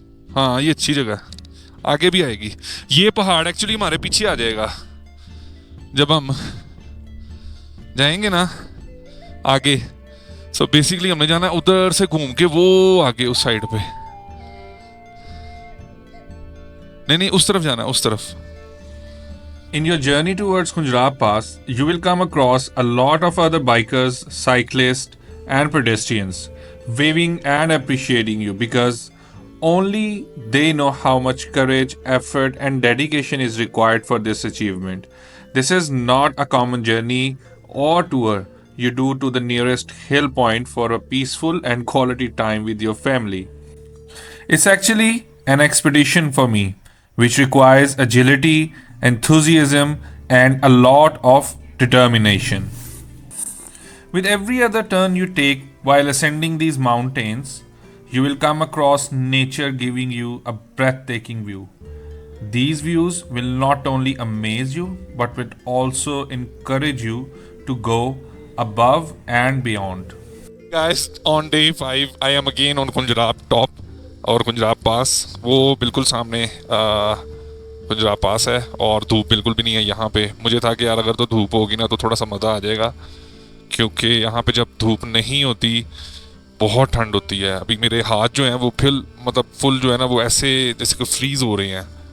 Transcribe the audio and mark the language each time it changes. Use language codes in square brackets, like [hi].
[hi] हाँ ये अच्छी जगह, आगे भी आएगी। ये पहाड़ एक्चुअली हमारे पीछे आ जाएगा जब हम जाएंगे ना आगे। सो बेसिकली हमने जाना है उधर से घूम के वो आगे उस साइड पे, नहीं उस तरफ जाना है, उस तरफ। [en] In your journey towards Khunjrab Pass, you will come across a lot of other bikers, cyclists, and pedestrians waving and appreciating you because only they know how much courage, effort, and dedication is required for this achievement. This is not a common journey or tour you do to the nearest hill point for a peaceful and quality time with your family. It's actually an expedition for me, which requires agility, enthusiasm, and a lot of determination. With every other turn you take while ascending these mountains, you will come across nature giving you a breathtaking view. These views will not only amaze you, but will also encourage you to go above and beyond. Guys, on day 5, I am again on Khunjrab top और Khunjrab Pass। [hi] वो बिल्कुल सामने Khunjrab Pass है, और धूप बिल्कुल भी नहीं है यहाँ पे। मुझे था कि यार अगर तो धूप होगी ना तो थोड़ा सा मज़ा आ जाएगा, क्योंकि यहाँ पे जब धूप नहीं होती बहुत ठंड होती है। अभी मेरे हाथ जो हैं वो फुल जो है ना वो ऐसे जैसे कि फ्रीज़ हो रहे हैं।